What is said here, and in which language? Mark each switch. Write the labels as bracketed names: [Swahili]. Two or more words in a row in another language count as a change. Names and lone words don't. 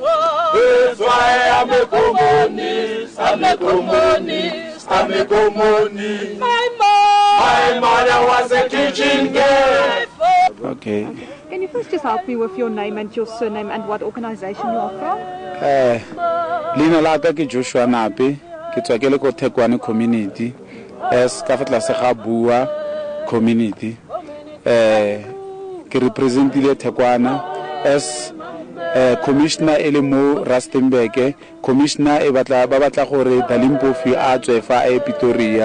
[English] That's why I'm a communist. I'm a communist. I'm a communist. My mother was a kitchen girl. Okay. Can you first just help me with your name and your surname and what organization you are from? [Tswana] Leina la ka ke Joshua Nape, ke tswa ke le ko Thekwani community, as ka fa tlase ga Bua community. Ke representile Thekwana as commissioner ele mo Rustenburg, commissioner e batla ba batla gore Dalimpofu a tswe fa a Pretoria.